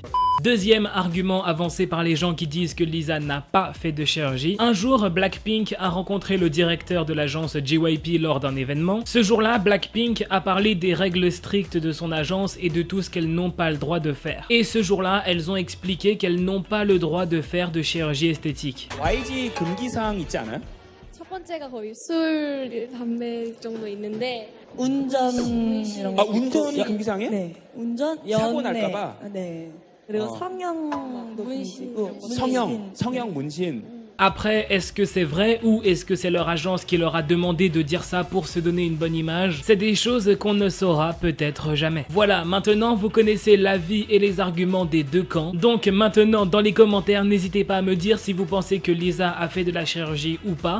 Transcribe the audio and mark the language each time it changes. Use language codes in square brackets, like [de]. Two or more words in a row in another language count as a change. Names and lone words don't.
[fr] Deuxième argument avancé par les gens qui disent que Lisa n'a pas fait de chirurgie. Un jour, Blackpink a rencontré le directeur de l'agence JYP lors d'un événement. Ce jour-là, Blackpink a parlé des règles strictes de son agence et de tout ce qu'elles n'ont pas le droit de faire. Et ce jour-là, elles ont expliqué qu'elles n'ont pas le droit de faire de chirurgie esthétique. [ko] YG 금기사항 있지 않아요? 첫 번째가 거의 술, 담배 정도 있는데 운전 이런 거. 아, 운전이 금기사항이에요? 네. 운전, 사고 연애. 날까 봐? 네. 그리고 어. 성형도 문신. 금지고. 성형 문신. [fr] Après, est-ce que c'est vrai ou est-ce que c'est leur agence qui leur a demandé de dire ça pour se donner une bonne image? C'est des choses qu'on ne saura peut-être jamais. Voilà, maintenant vous connaissez l'avis et les arguments des deux camps. Donc maintenant dans les commentaires, n'hésitez pas à me dire si vous pensez que Lisa a fait de la chirurgie ou pas.